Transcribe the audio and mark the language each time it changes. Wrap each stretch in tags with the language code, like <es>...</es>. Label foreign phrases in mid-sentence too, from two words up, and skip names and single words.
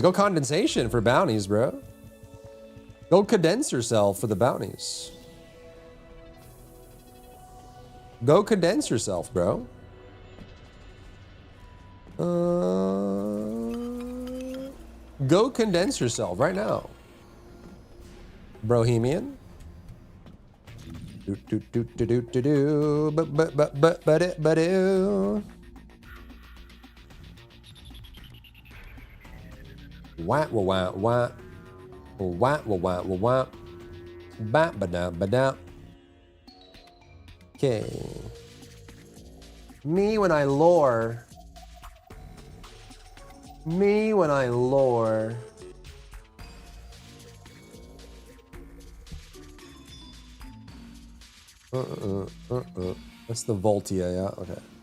<en>Go condensation for bounties, bro. Go condense yourself for the bounties. Go condense yourself, bro. Go condense yourself right now. Brohemian. Wah wah wah wah. Wah wah wah wah wah. Ba ba da ba da. Okay. Me when I lore. Me when I lore. That's the Voltia, yeah? Okay.</en>